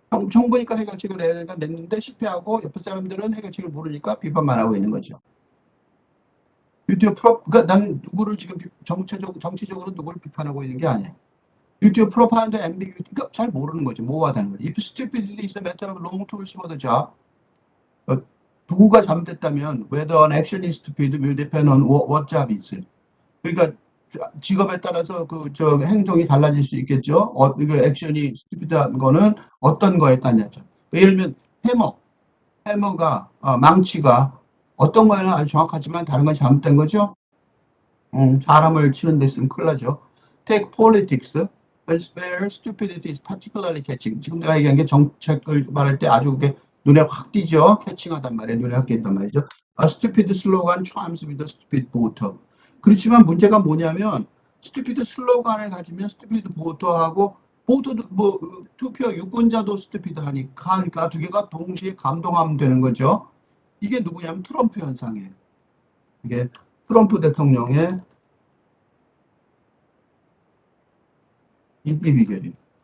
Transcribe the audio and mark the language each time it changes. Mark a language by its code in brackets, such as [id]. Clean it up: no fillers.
[ko] 정부니까 해결책을 내야 되니까 냈는데 실패하고 옆에 사람들은 해결책을 모르니까 비판만 하고 있는 거죠. 그러니까 난 누구를 지금 정치적으로 누구를 비판하고 있는 게 아니에요. 유튜브 프로파간다 ambiguity, 그러니까 잘 모르는 거죠. 모호하다는 거죠. [en] If stupidity is a matter of long tools for the job, [ko] 도구가 잘못됐다면 [en] whether an action is stupid will depend on what job is. [ko] 그러니까 직업에 따라서 행동이 달라질 수 있겠죠. 그 액션이 stupid한 거는 어떤 거에 따라죠. 예를 들면 해머가 망치가 어떤 거에는 아주 정확하지만 다른 건 잘못된 거죠. 사람을 치는 데 쓰면 큰일 나죠. [en] Take politics, where stupidity is particularly catching. [ko] 지금 내가 얘기한 게 정책을 말할 때 아주 그게 눈에 확 띄죠. 캐칭하단 말이에요. 눈에 확 띈단 말이죠. [en] A stupid slogan triumphs with a stupid voter. [ko] 그렇지만 문제가 뭐냐면 stupid 슬로건을 가지면 stupid voter하고 보도도 투표 유권자도 stupid 하니까 두 개가 동시에 감동하면 되는 거죠. 이게 누구냐면 트럼프 현상이에요. 이게 트럼프 대통령의 인기 비결이에요.